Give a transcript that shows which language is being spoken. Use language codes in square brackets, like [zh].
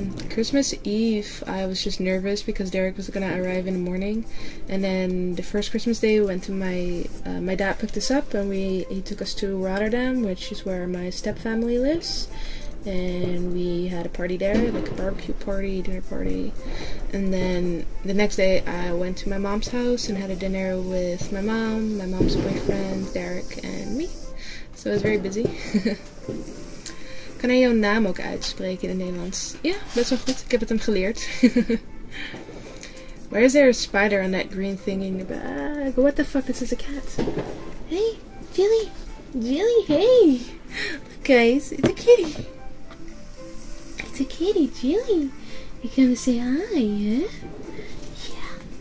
[en] Christmas Eve, I was just nervous because Derek was gonna arrive in the morning, and then the first Christmas Day we went to my dad picked us up and he took us to Rotterdam, which is where my step family lives, and we had a party there, like a barbecue party, dinner party. And then the next day I went to my mom's house and had a dinner with my mom's boyfriend, Derek, and me. So it was very busy. [nl] Kan hij jouw naam ook uitspreken in het Nederlands? Ja, best wel goed. Ik heb het hem geleerd. [en] Why is there a spider on that green thing in the bag? What the fuck? This is a cat. Hey, Jilly. Jilly, hey. Look, guys, it's a kitty. It's a kitty, Jilly. You come to say hi, huh? Yeah.